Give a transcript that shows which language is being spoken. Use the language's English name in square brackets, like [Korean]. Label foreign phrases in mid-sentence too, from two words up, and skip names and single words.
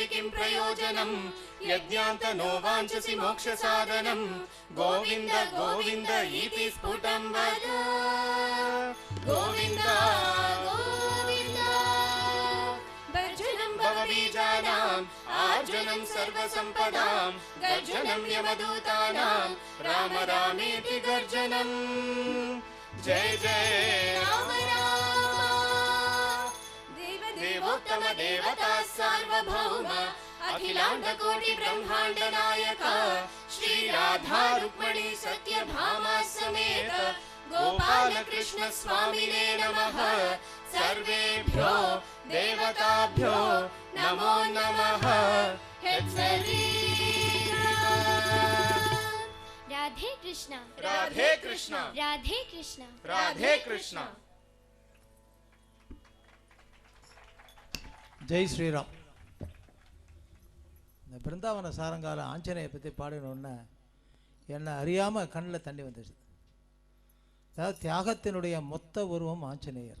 [Sanskrit] किं प्रयोजनं यज्ञान्तनो वाञ्छसि मोक्षसाधनं गोविन्द गोविन्द इति स्फुटं वद गोविन्द गोविन्द भर्जनं भवबीजानाम् आर्जनं सर्वसम्पदां गर्जनं यमदूतानां राम रामेति गर्जनं जय जय राम राम देवोत्तम देवता सार्वभौम अखिलाण्डकोटि ब्रह्माण्ड नायक श्री राधा रुक्मिणी सत्यभामा समेत गोपाल कृष्ण स्वामिने नमः सर्वेभ्यो देवताभ्यो नमो नमः राधे कृष्ण राधे कृष्ण राधे कृष्ण राधे कृष्ण [Tamil] ஜெய் ஸ்ரீராம். இந்த பிருந்தாவன சாரங்கால ஆஞ்சநேயை பற்றி பாடினோடனே என்னை அறியாமல் கண்ணில் தண்ணி வந்துடுச்சு. அதாவது தியாகத்தினுடைய மொத்த உருவம் ஆஞ்சநேயர்.